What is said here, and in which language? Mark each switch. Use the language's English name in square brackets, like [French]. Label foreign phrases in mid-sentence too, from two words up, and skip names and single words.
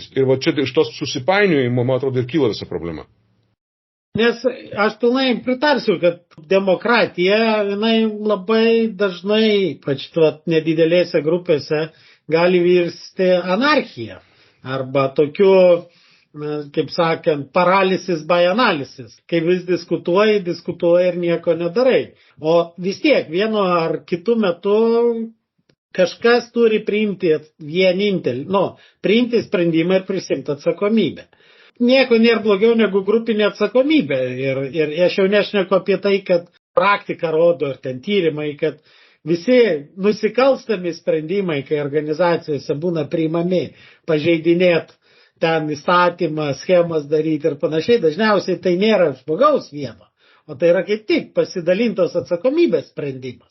[Lithuanian] Ir va čia iš tos susipainiojimo, man atrodo, ir kyla visa problema. Nes aš pilnai pritarsiu, kad demokratija, jinai labai dažnai, ypač nedidelėse grupėse, gali virsti anarchija. Arba tokiu, kaip sakant, [English] paralysis by analysis, [Lithuanian] kai vis diskutuoji ir nieko nedarai. O vis tiek, vienu ar kitu metu kažkas turi priimti priimti sprendimą ir prisimti atsakomybę. Nieko nėra blogiau negu grupinė atsakomybė. Ir aš jau nešneku apie tai, kad praktika rodo ir ten tyrimai, kad visi nusikalstami sprendimai, kai organizacijose būna priimami, pažeidinėt ten įstatymą, schemas daryti ir panašiai, dažniausiai tai nėra žmogaus vieno, o tai yra kaip tik pasidalintos atsakomybės sprendimas.